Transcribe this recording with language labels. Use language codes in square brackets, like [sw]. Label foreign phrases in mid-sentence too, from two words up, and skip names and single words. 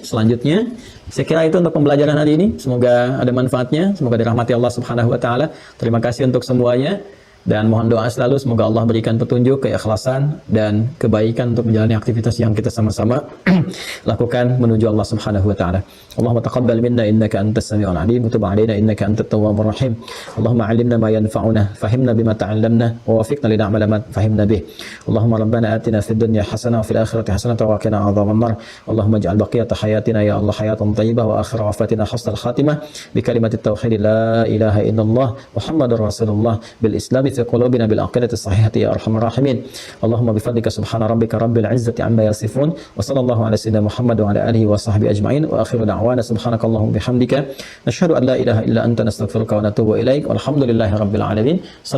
[id] Selanjutnya, saya kira itu untuk pembelajaran hari ini. Semoga ada manfaatnya, semoga dirahmati Allah [ar] سبحانه وتعالى. [id] Terima kasih untuk semuanya. Dan mohon doa selalu semoga Allah berikan petunjuk, keikhlasan dan kebaikan untuk menjalani aktivitas yang kita sama-sama lakukan menuju Allah [ar] سبحانه وتعالى. اللهم تقبل منا إنك أنت السميع العليم وتب علينا إنك أنت التواب الرحيم. اللهم علمنا ما ينفعنا وفهمنا بما تعلمنا ووفقنا لنعمل ما فهمنا به. اللهم ربنا آتنا في الدنيا حسنة وفي الآخرة حسنة وقنا عذاب النار. اللهم اجعل بقية حياتنا يا الله حياة طيبة وآخر وفاتنا حسن الخاتمة بكلمة التوحيد لا إله إلا الله محمد رسول الله بالإسلام في قلوبنا بالعقيدة الصحيحة يا أرحم الراحمين. اللهم بفضلك سبحان ربك رب العزة عما يصفون وصلى الله على سيدنا محمد وعلى آله وصحبه أجمعين وآخر دعوانا سبحانك اللهم وبحمدك نشهد أن لا إله إلا أنت نستغفرك ونتوب إليك والحمد لله رب العالمين.